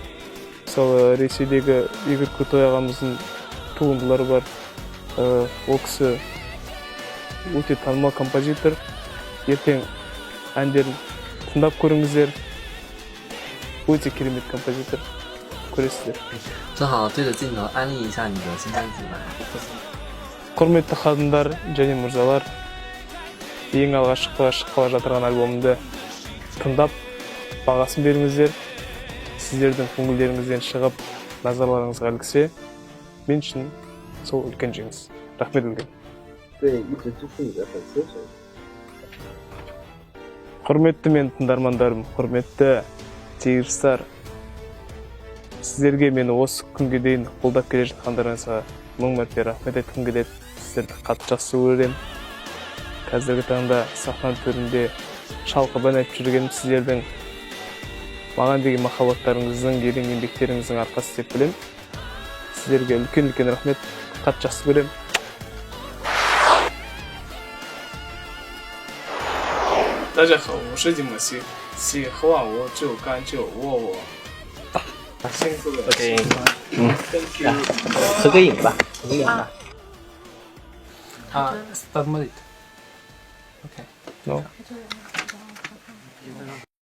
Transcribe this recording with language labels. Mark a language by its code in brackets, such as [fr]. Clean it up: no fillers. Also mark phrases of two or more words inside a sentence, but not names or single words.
[kk] Мысалы, Ресейдегі Игорь Крутой ағамыздың туындылары бар. Ол кісі өте танымал композитор. Ертең әндерін тыңдап көріңіздер. Өте керемет композитор. Көресіздер. [zh] 正好对着镜头安利一下你的新专辑吧。 [kk] Құрметті ханымдар және мырзалар, ең алғашқы шыққалы жатырған альбомымды тыңдап, бағасын беріңіздер. Сіздердің көңілдеріңізден шығып, назарларыңызға іліксе, мен үшін сол үлкен жеңіс. Рахмет үлкен. [zh] 对一直支持你的粉丝说一下。 [kk] Құрметті мен тыңдармандарым, құрметті тигірстар, сіздерге мені осы күнге дейін қолдап келе жатқандарыңызға мың мәрте рахмет айтқым келеді. Сіздерді қатты жақсы көремін. Қазіргі таңда сахна төрінде шалқып ән айтып жүргенім сіздердің маған деген махаббаттарыңыздың, ерен еңбектеріңіздің арқасы деп білемін. Сіздерге үлкен рахмет, қатты жақсы көремін. [zh] 大家好，我是金木西，喜欢我就赶紧握我。辛苦了。 OK， [en] Thank you。 [zh] 合个影吧，合个影吧。 Start まで。OK。 No。